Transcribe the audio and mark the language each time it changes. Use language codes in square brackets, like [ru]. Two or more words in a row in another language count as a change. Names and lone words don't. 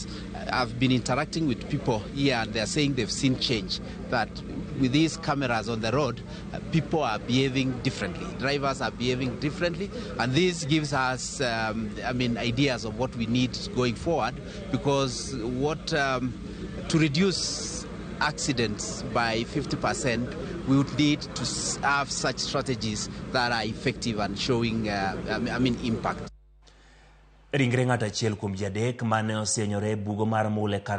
[en] I've been interacting with people here and they're saying they've seen change, that with these cameras on the road, people are behaving differently, drivers are behaving differently, and this gives us ideas of what we need going forward, because to reduce accidents by 50%, we would need to have such strategies that are effective and showing impact. [luo] Ringre ng'at achiel kuom jadek mane osenyore bugo mar mule kar